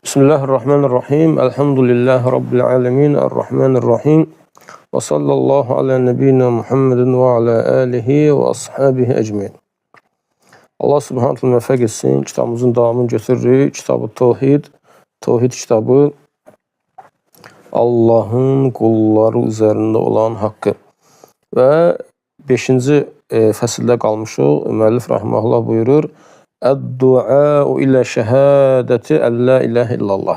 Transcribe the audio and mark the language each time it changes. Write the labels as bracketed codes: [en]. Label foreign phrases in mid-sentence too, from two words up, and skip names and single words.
[ar] بسم الله الرحمن الرحيم الحمد لله رب العالمين. Errahmanirrahim. وصلى الله على نبينا محمد وعلى آله وأصحابه أجمعين. الله سبحانه وتعالى [az] müvəffəq etsin. Kitabımızın davamını götürürük. Kitab-ı Tevhid. Tevhid kitabı Allah'ın qulları üzərində olan haqqı. Və 5-ci fəsildə qalmışıq. Müəllif rahimehullah buyurur: "Əd-du'a ilə şəhadəti [ar] أن لا إله إلا الله."